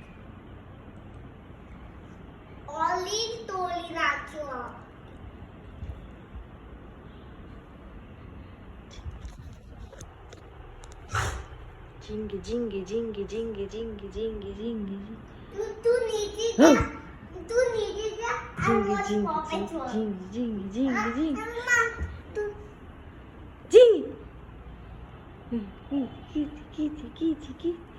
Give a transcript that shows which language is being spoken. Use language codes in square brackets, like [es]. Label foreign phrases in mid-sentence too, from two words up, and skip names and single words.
[en] Only totally natural. Jingy, jingy, jingy, jingy, jingy, jingy, jingy. [hi] तू नीचे जा. तू नीचे जा. [en] I Jingy, watch jingy, Paw jingy, Patrol. jingy, jingy, jingy, jingy. [hi] Mama, तू [en] Jingy. Kitty, kitty, kitty, kitty.